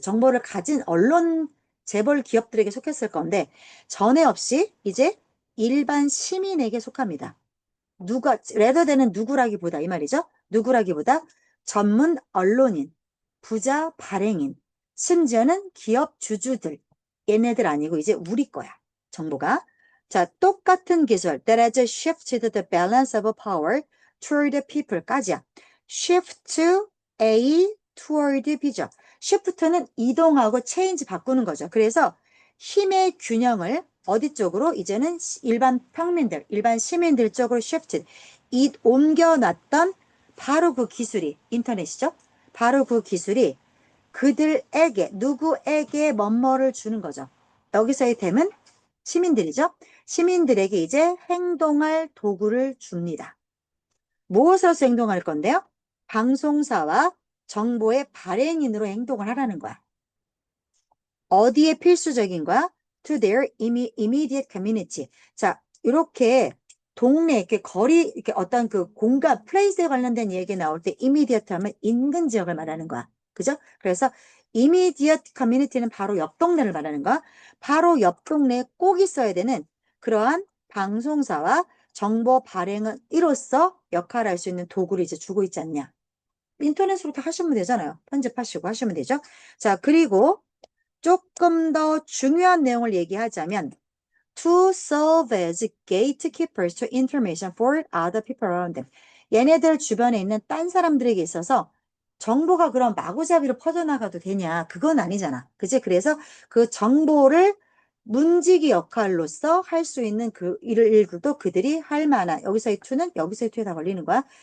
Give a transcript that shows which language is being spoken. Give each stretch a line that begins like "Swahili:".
Korean: 정보를 가진 언론 재벌 기업들에게 속했을 건데 전에 없이 이제 일반 시민에게 속합니다. 레더되는 누구라기보다 이 말이죠. 누구라기보다 전문 언론인, 부자 발행인, 심지어는 기업 주주들. 얘네들 아니고 이제 우리 거야. 정보가. 자, 똑같은 기술.
English: That has shifted the balance of power toward the people까지야.
Korean: shift A toward B죠. shift는 이동하고 change 바꾸는 거죠. 그래서 힘의 균형을 어디 쪽으로? 이제는 일반 평민들, 일반 시민들 쪽으로 shifted. 옮겨놨던 바로 그 기술이 인터넷이죠. 바로 그 기술이 그들에게, 누구에게 뭐뭐를 주는 거죠. 여기서의 댐은 시민들이죠. 시민들에게 이제 행동할 도구를 줍니다. 무엇으로서 행동할 건데요? 방송사와 정보의 발행인으로 행동을 하라는 거야. 어디에 필수적인 거야?
English: To their immediate community.
Korean: 자, 이렇게 동네, 이렇게 거리, 이렇게 어떤 그 공간, 플레이스에 관련된 얘기 나올 때 immediate 하면 인근 지역을 말하는 거야. 그죠? 그래서 immediate community는 바로 옆 동네를 말하는 거야. 바로 옆 동네에 꼭 있어야 되는 그러한 방송사와 정보 발행은 이로써 역할을 할 수 있는 도구를 이제 주고 있지 않냐. 인터넷으로 다 하시면 되잖아요. 편집하시고 하시면 되죠. 자, 그리고 조금 더 중요한 내용을 얘기하자면
English: to serve as gatekeepers to information for other people around them.
Korean: 얘네들 주변에 있는 딴 사람들에게 있어서 정보가 그럼 마구잡이로 퍼져나가도 되냐? 그건 아니잖아. 그치? 그래서 그 정보를 문지기 역할로서 할 수 있는 그 일들도 그들이 할 만한, 여기서의 to는 여기서의 to에 다 걸리는 거야.